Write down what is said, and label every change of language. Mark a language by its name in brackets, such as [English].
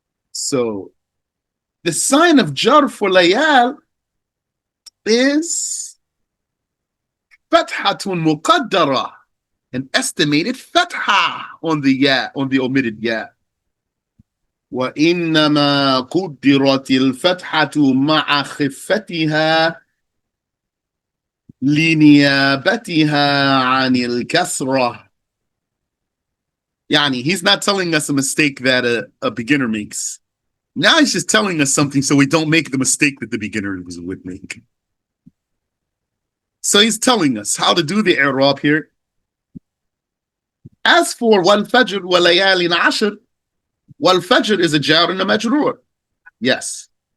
[English] So the sign of jar for layal is fathatun muqaddara an estimated fatha on the omitted ya. [Arabic] وإنما قدرت الفتحة مع خفتها لنيابتها عن الكسرة. [English] Yani, he's not telling us a mistake that a beginner makes. Now he's just telling us something so we don't make the mistake that the beginner would make. So he's telling us how to do the i'rab here. As for wal fajr wa layalin ashr, wal fajr is a jar and a majroor. Yes.